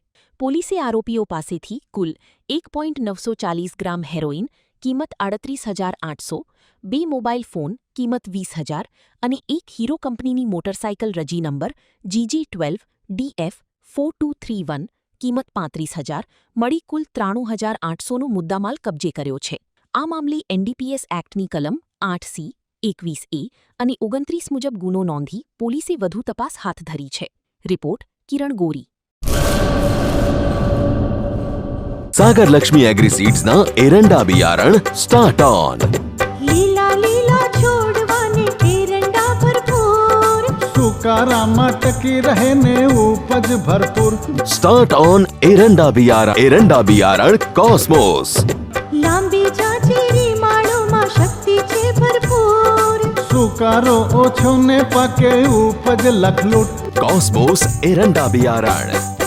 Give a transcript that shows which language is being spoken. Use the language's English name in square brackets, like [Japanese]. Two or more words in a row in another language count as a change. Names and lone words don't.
[Gujarati] પોલીસે આરોપીઓ પાસેથી કુલ 1.940 ગ્રામ હેરોઇન, કિંમત 38,800, 2 મોબાઈલ ફોન, કિંમત 20,000 અને એક હીરો કંપનીની મોટરસાયકલ રજી નંબર GG12DF4231, કિંમત 35,000 મળી કુલ 93,800નો મુદ્દામાલ કબજે કર્યો છે. આ મામલે એનડીપીએસ એક્ટની કલમ 8C, 21A અને 29 મુજબ ગુનો નોંધી પોલીસે વધુ તપાસ હાથ ધરી છે. રિપોર્ટ કિરણ ગોરી. સાગર લક્ષ્મી એગ્રીસીડ્સના એરંડા બિયારણ સ્ટાર્ટ ઓન. લીલા લીલા છોડવાને એરંડા ભરપૂર, સુકારામાં ટકી રહે ને ઉપજ ભરપૂર. સ્ટાર્ટ ઓન એરંડા બિયારણ કોસ્મોસ. લાંબી જાચેરી માળોમાં શક્તિ છે ભરપૂર. સુકારો ઓછો ને પાકે ઉપજ લખલૂટ. કોસ્મોસ એરંડા બિયારણ.